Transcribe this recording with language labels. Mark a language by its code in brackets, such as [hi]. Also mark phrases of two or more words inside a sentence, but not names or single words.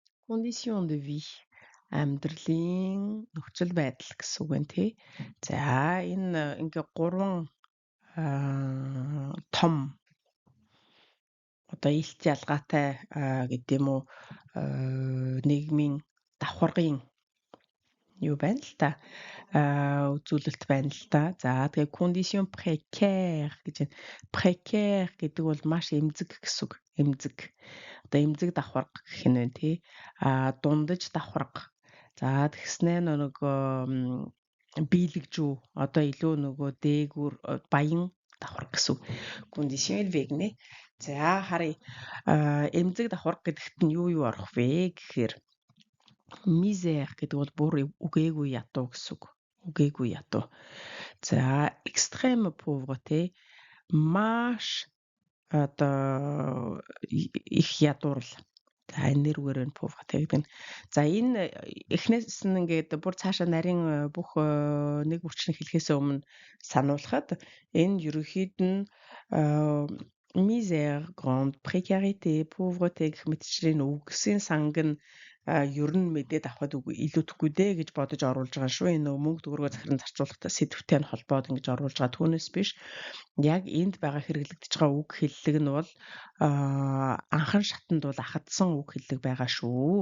[fr] conditions de vie [mn] амьдралын нөхцөл байдал гэсэн үг байна тий. За энэ ингээ гурван том одоо илт ялгаатай гэдэг юм уу нийгмийн давхаргын юу байна л та үзүүлэлт байна л та. За тэгээ [fr] condition précaire [mn] гэж байна. Précaire гэдэг бол маш эмзэг гэсэн үг. Эмзэг. Одоо эмзэг давхарга гэх нь байна тий. Дундаж давхарга. За тэгснээ нөгөө биелэгжүү одоо илүү нөгөө дээгүүр баян давхарга гэсэн үг. Condition вегнэ. За харъя. Эмзэг давхарга гэдэгт нь юу орох вэ гэхээр misère гэдэг бол бүр үгээгүй ядуу гэсэн үг. Үгээгүй ядуу. За [fr] extrême pauvreté [mn] маш одоо их ядуурл. За энэ нэрвэр нь pauvreté гэдэг нь. За энэ эхнээс нь ингээд бүр цаашаа нарийн бүх нэг хүчин хэлхээс өмнө сануулхад энэ ерөнхийд нь [fr] misère, grande précarité, pauvreté [mn] гэх мэтчлэн үгсийн санг нь ер нь мэдээд авахд илүүдэхгүй дээ гэж бодож оруулж байгаа шүү. Энэ мөнгө төгрөгөө захиран зарцуулахтай сэдвтэй нь холбоод ингэж оруулж байгаа түүнээс биш. Яг энд байгаа хэрэглэгдэж байгаа үг хэллэг нь бол анхан шатанд бол ахадсан үг хэллэг байгаа шүү.